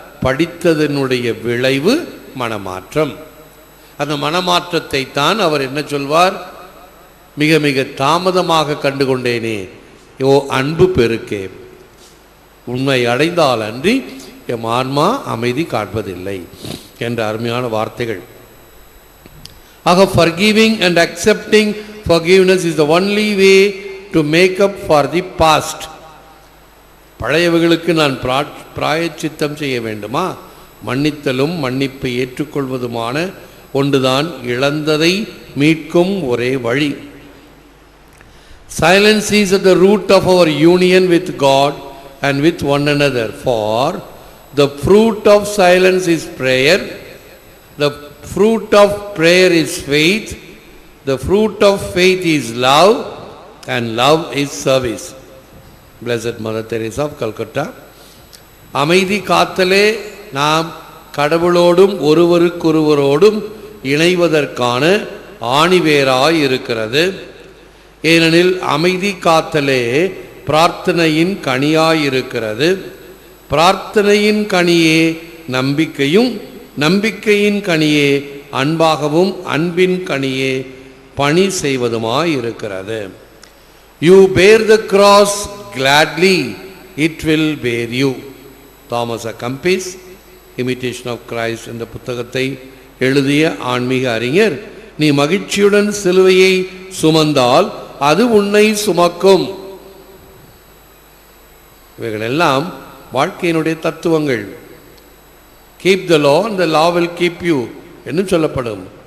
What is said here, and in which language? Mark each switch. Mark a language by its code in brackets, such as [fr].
[ta] படித்ததனுடைய விளைவு மனமாற்றம். அந்த மனமாற்றத்தை தான் அவர் என்ன சொல்வார்? மிக மிக தாமதமாக கண்டுகொண்டேனே, யோ அன்பு பெருக்கே, உண்மை அடைந்தால் அன்றி எம் ஆன்மா அமைதி காண்பதில்லை என்ற அருமையான வார்த்தைகள். ஆக [en] forgiving and accepting forgiveness is the only way to make up for the past. [ta] பழையவர்களுக்கு நான் பிராயச்சித்தம் செய்ய வேண்டுமா? மன்னித்தலும் மன்னிப்பை ஏற்றுக்கொள்வதுமான ஒன்றுதான் இழந்ததை மீட்கும் ஒரே வழி. [en] Silence is at the root of our union with God and with one another. For the fruit of silence is prayer, the fruit of prayer is faith, the fruit of faith is love, and love is service. Blessed Mother Teresa of Calcutta. [ta] அமைதி காத்தலே நாம் கடவுளோடும் ஒருவருக்கொருவரோடும் இணைவதற்கான ஆணிவேராய் இருக்கிறது. ஏனெனில் அமைதி காத்தலே பிரார்த்தனையின் கனியாயிருக்கிறது. பிரார்த்தனையின் கனியே நம்பிக்கையும், நம்பிக்கையின் கனியே அன்பாகவும், அன்பின் கனியே பணி செய்வதுமாயிருக்கிறது. [en] You bear the cross gladly, it will bear you. [ta] Thomas a கம்பிஸ் imitation of Christ என்ற புத்தகத்தை எழுதிய ஆன்மீக அறிஞர், நீ மகிழ்ச்சியுடன் சிலுவையை சுமந்தால் அது உன்னை சுமக்கும். இவைகளெல்லாம் வாழ்க்கையினுடைய தத்துவங்கள். [en] keep the law and the law will keep you [ta] என்று சொல்லப்படும்.